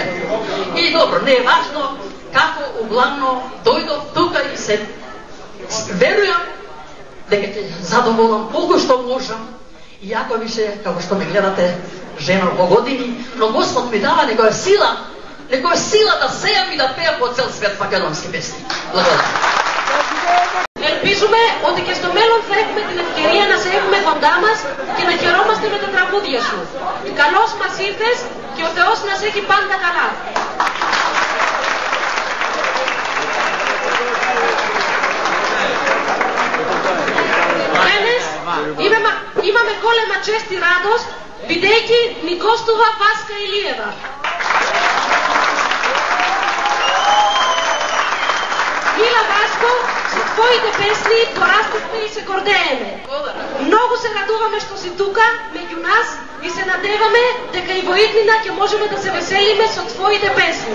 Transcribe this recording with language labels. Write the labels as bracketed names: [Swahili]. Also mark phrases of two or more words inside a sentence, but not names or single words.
[Macedonian] И добро, не е важно како углавно дојдов тука и се верувам дека ќе задоволам колку што можам, иако више, како што ме гледате, жена во години, но Господ ми дава некоја сила да сејам и да пеам по цел свет македонски песни. Благодарам. [Greek] Ελπίζουμε ότι και στο μέλλον θα έχουμε την ευκαιρία να σε έχουμε κοντά μας και να χαιρόμαστε με τα τραγούδια σου. Καλώς μας ήρθες και ο Θεός να σε έχει πάντα καλά. [Macedonian] Денес имаме голема чест и радост видејки ми gostува Васка Илиева. Мила Васко, своите песни порастивме и се гордееме. Многу се радуваме што си тука меѓу нас и се надеваме дека и во иднина ќе можеме да се веселиме со твоите песни.